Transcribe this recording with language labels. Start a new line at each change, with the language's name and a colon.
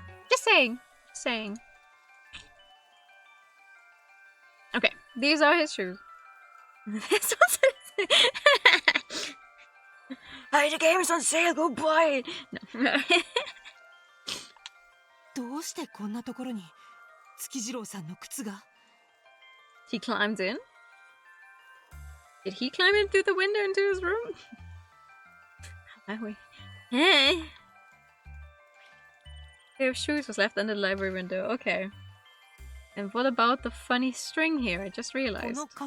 English: Just saying. Okay, these are his shoes. This one's Hey, the game is on sale, go buy it! No.
Japanese: どうしてこんなところに月次郎さんの靴が？
English: He climbs in. Did he climb in through the window into his room? Hey. Pair of shoes was left under the library window. Okay. And what about the funny string here? I just realized.